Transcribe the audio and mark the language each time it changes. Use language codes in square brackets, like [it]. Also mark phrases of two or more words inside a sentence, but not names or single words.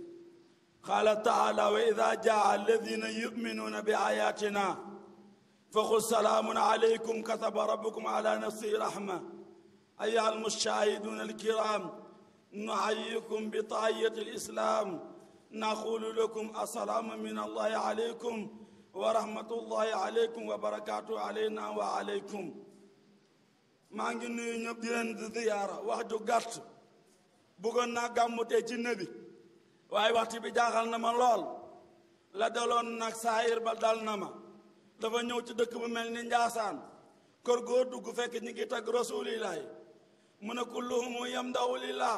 [ar] قال تعالى: وإذا جاء الذين يؤمنون بآياتنا فقل سلام عليكم كتب ربكم على نفسه رحمة. أيها المشاهدون الكرام، نحييكم بتحية الإسلام، نقول لكم السلام من الله عليكم ورحمة الله عليكم وبركاته علينا وعليكم. [wo] maa ngi nuyu ñëpp di leen di ziyaara wax ju gàtt bëggoon naa gàmmu tey ci Nabi waaye waxtu bi jaaxal na ma lool la daloon nag saayir ba dal na ma. dafa ñëw ci dëkk bu mel ni Njaasaan kër goo dugg fekk ñi ngi tagg rasulillahi mu ne [ar] كلهم يمدحه لله.